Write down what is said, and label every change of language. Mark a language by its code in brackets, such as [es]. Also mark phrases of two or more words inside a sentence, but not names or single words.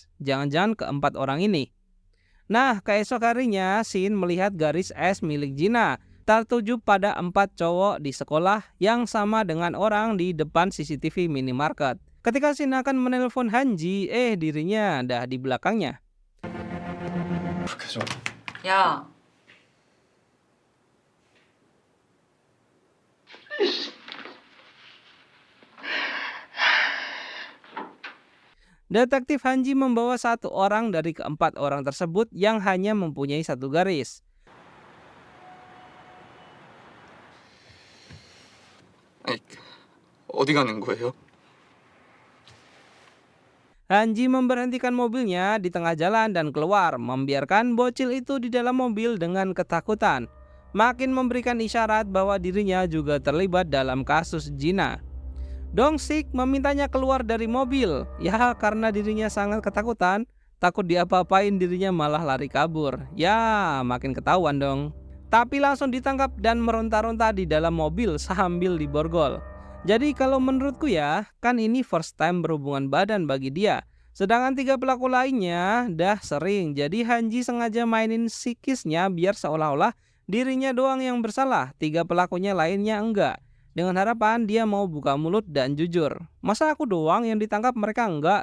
[id] Jangan-jangan keempat orang ini. Nah, keesok harinya Shin melihat garis S milik Jina tertuju pada 4 cowok di sekolah yang sama dengan orang di depan CCTV minimarket. Ketika Shin akan menelpon Hanji, dirinya dah di belakangnya. [ko] 그렇게 좀. 야, [id] Detektif Hanji membawa 1 orang dari keempat orang tersebut yang hanya mempunyai 1 garis. [ko] 아니, 어디 가는 거예요? [id] Hanji memberhentikan mobilnya di tengah jalan dan keluar, membiarkan bocil itu di dalam mobil dengan ketakutan. Makin memberikan isyarat bahwa dirinya juga terlibat dalam kasus Jina. Dong Sik memintanya keluar dari mobil, ya karena dirinya sangat ketakutan Takut diapa-apain dirinya malah lari kabur. Ya, makin ketahuan dong. Tapi langsung ditangkap dan meronta-ronta di dalam mobil sambil diborgol. Jadi kalau menurutku ya, kan ini [en] first time [id] berhubungan badan bagi dia. Sedangkan 3 pelaku lainnya dah sering. Jadi Hanji sengaja mainin psikisnya biar seolah-olah dirinya doang yang bersalah, 3 pelakunya lainnya enggak. Dengan harapan dia mau buka mulut dan jujur. Masa aku doang yang ditangkap, mereka enggak?